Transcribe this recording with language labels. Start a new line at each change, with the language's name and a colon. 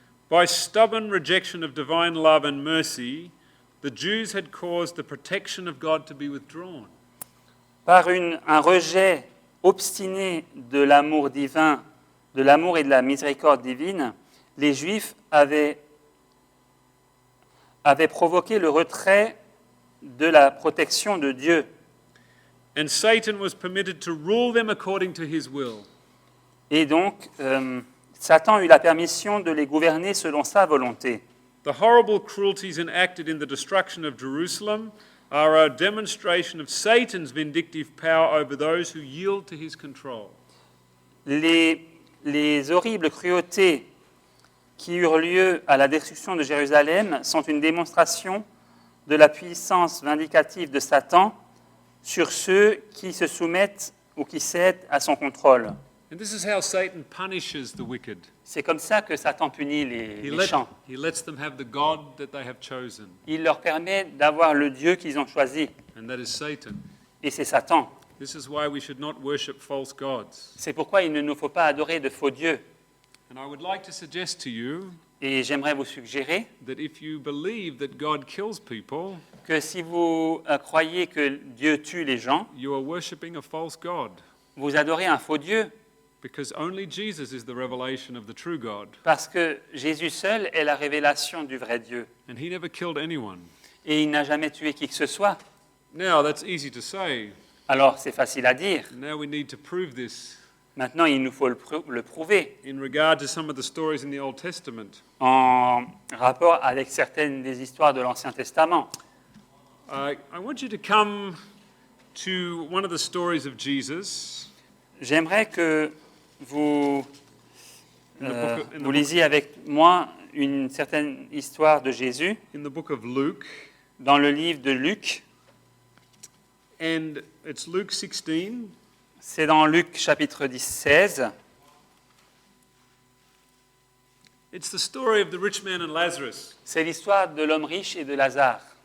English: By stubborn rejection of divine love and mercy, the Jews had caused the protection of God to be withdrawn.
French: Par un rejet obstiné de l'amour divin, de l'amour et de la miséricorde divine, les Juifs avaient provoqué le retrait de la protection de Dieu.
English: And Satan was permitted to rule them according to his will.
French: Et donc, Satan eut la permission de les gouverner selon sa volonté.
English: The horrible cruelties enacted in the destruction of Jerusalem are a demonstration of Satan's vindictive power over those who yield to his control.
French: Les les horribles cruautés qui eurent lieu à la destruction de Jérusalem sont une démonstration de la puissance vindicative de Satan sur ceux qui se soumettent ou qui cèdent à son contrôle.
English: And this is how Satan punishes the wicked.
French: C'est comme ça que Satan punit les méchants.
English: He lets them have the God that they have chosen,
French: Il leur permet d'avoir le Dieu qu'ils ont choisi,
English: and that is Satan.
French: et c'est Satan.
English: This is why we should not worship false gods.
French: C'est pourquoi il ne nous faut pas adorer de faux dieux.
English: And I would like to suggest to you
French: Et j'aimerais vous suggérer
English: that if you believe that God kills people,
French: que si vous croyez que Dieu tue les gens,
English: you are worshipping a false God,
French: vous adorez un faux Dieu,
English: because only Jesus is the revelation of the true God,
French: parce que Jésus seul est la révélation du vrai Dieu.
English: and he never killed anyone.
French: Et il n'a jamais tué qui que ce soit.
English: Now, that's easy to say.
French: Alors c'est facile à dire.
English: Now we need to prove this
French: Maintenant, il nous faut le prouver
English: in regard to some of the stories in the Old Testament.
French: en rapport avec certaines des histoires de l'Ancien Testament.
English: I want you to come to one of the stories of Jesus
French: J'aimerais que vous,
English: in the book of- in the
French: vous
English: book-
French: lisiez avec moi une certaine histoire de Jésus
English: in the book of Luke,
French: dans le livre de Luc.
English: and it's Luke 16,
French: C'est dans Luc chapitre 16.
English: It's the story of the rich man and Lazarus.
French: C'est l'histoire de l'homme riche et de Lazare.